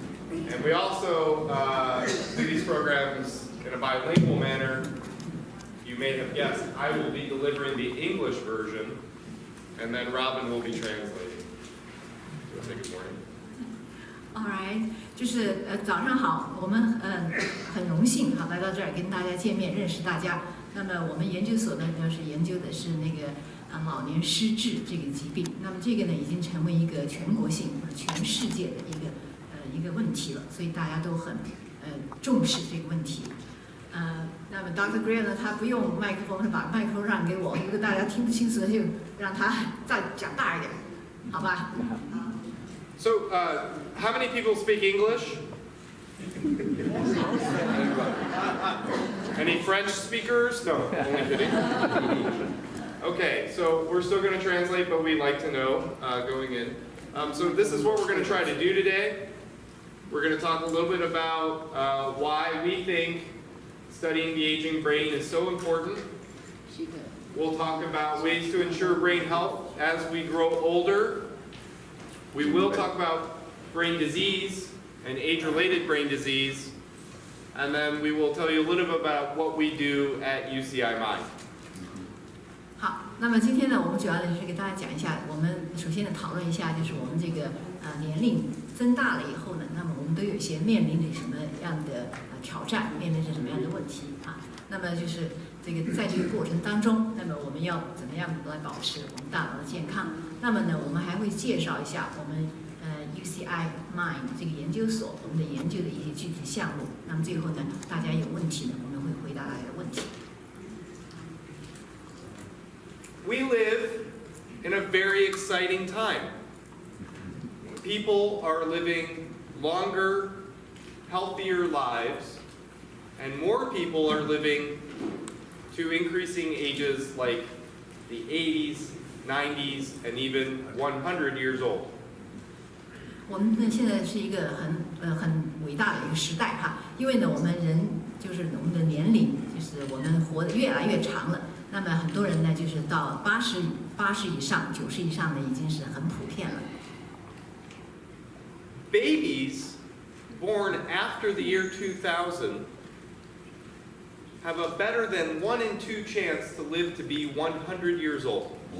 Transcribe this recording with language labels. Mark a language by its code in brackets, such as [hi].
[en] And we also do these programs in a bilingual manner. You may have guessed, I will be delivering the English version, and then Robin will be translating. So say good morning. All right， [zh] 就是早上好，我们很荣幸来到这儿跟大家见面，认识大家。那么我们研究所呢，就是研究的是那个老年失智这个疾病。那么这个呢，已经成为一个全国性或者全世界的一个问题了，所以大家都很重视这个问题。那么 Dr. Gray 呢，他不用麦克风，他把麦克风让给我，如果大家听不清楚，就让他再讲大一点，好吧 [en] ？So, how many people speak English? Any French speakers? No, only kidding. Okay, so we're still going to translate, but we'd like to know going in. So this is what we're going to try to do today. We're going to talk a little bit about why we think studying the aging brain is so important. We'll talk about ways to ensure brain health as we grow older. We will talk about brain disease and age-related brain disease, and then we will tell you a little bit about what we do at UCI Mind. [zh] 好，那么今天呢，我们主要的就是给大家讲一下，我们首先呢讨论一下，就是我们这个年龄增大了以后呢，那么我们都有一些面临着什么样的挑战，面临着什么样的问题啊？那么就是这个在这个过程当中，那么我们要怎么样来保持我们大脑的健康？那么呢，我们还会介绍一下我们UCI Mind 这个研究所我们的研究的一些具体项目。那么最后呢，大家有问题呢，我们会回答大家的问题。 [en] We live in a very exciting time. People are living longer, healthier lives, and more people are living to increasing ages like the 80s, 90s, and even 100 years old. [zh] 我们呢现在是一个很伟大的一个时代哈，因为呢我们人就是我们的年龄就是我们活得越来越长了，那么很多人呢就是到80以上、90以上呢已经是很普遍了。 [en] Babies born after the year 2000 have a better than 1 in 2 chance to live to be 100 years old.